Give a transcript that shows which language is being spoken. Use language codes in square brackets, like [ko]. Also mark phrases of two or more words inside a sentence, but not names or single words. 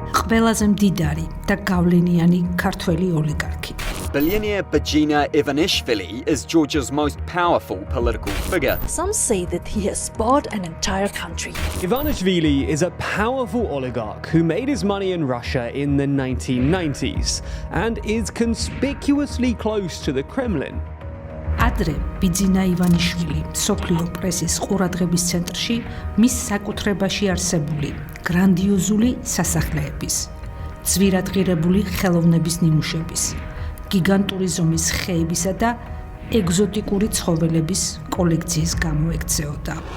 [ka] ყველაზე მდიდარი და გავლენიანი ქართველი ოლიგარქი. [en] Billionaire Bajina Ivanishvili is Georgia's most powerful political figure. Some say that he has bought an entire country. Ivanishvili is a powerful oligarch who made his money in Russia in the 1990s and is conspicuously close to the Kremlin. [ka] ადრე ბიძინა ივანიშვილი სოფლიო პრესის ყურადღების ცენტრში მის საკუთრებაში არსებული გრანდიოზული სასახლეების, ძვირადღირებული ხელოვნების ნიმუშების, გიგანტური ზომის ხეებისა და ეგზოტიკური ცხოველების კოლექციის გამო ექცეოდა.